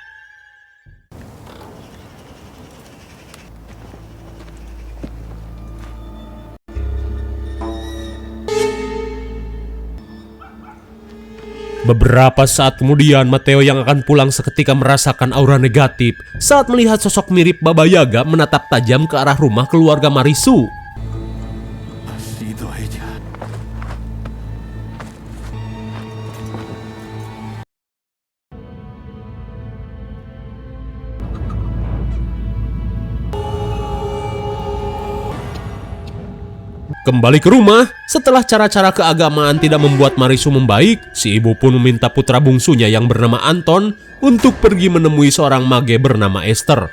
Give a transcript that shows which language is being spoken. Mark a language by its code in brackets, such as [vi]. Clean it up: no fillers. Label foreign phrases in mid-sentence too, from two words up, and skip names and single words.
[id] Beberapa saat kemudian, Mateo yang akan pulang seketika merasakan aura negatif saat melihat sosok mirip Baba Yaga menatap tajam ke arah rumah keluarga Marisu. [es] Ha sido ella. [id] Kembali ke rumah, setelah cara-cara keagamaan tidak membuat Marisu membaik, si ibu pun meminta putra bungsunya yang bernama Anton untuk pergi menemui seorang mage bernama Esther.